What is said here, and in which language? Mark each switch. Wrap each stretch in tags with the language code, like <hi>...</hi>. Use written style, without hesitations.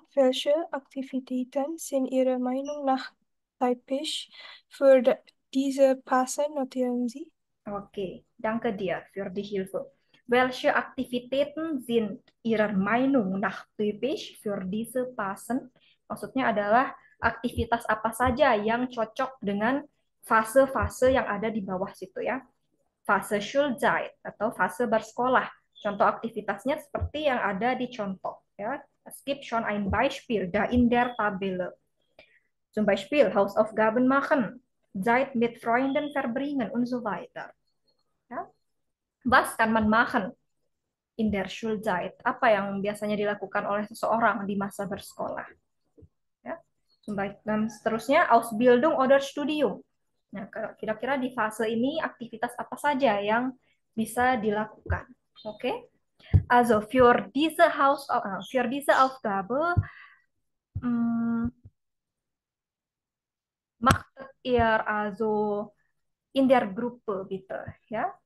<de>Welche Aktivitäten sind Ihrer Meinung nach typisch für diese Passen? Notieren Sie. Okay, danke dir für die Hilfe. Welche Aktivitäten sind Ihrer Meinung nach typisch für diese Passen?</de> <id>Maksudnya adalah aktivitas apa saja yang cocok dengan fase-fase yang ada di bawah situ ya. Fase Schulzeit atau fase bersekolah. Contoh aktivitasnya seperti yang ada di contoh ya.</id> <de>Es gibt schon ein Beispiel da in der Tabelle. Zum Beispiel Hausaufgaben machen, Zeit mit Freunden verbringen und so weiter. Ja. Was kann man machen in der Schulzeit?</de> <id>Apa yang biasanya dilakukan oleh seseorang di masa bersekolah? Ya. Dan seterusnya Ausbildung oder Studium. Nah, kira-kira di fase ini aktivitas apa saja yang bisa dilakukan? Oke.</id> <de>Also für diese Aufgabe machtet ihr also in der Gruppe bitte, ya.</de>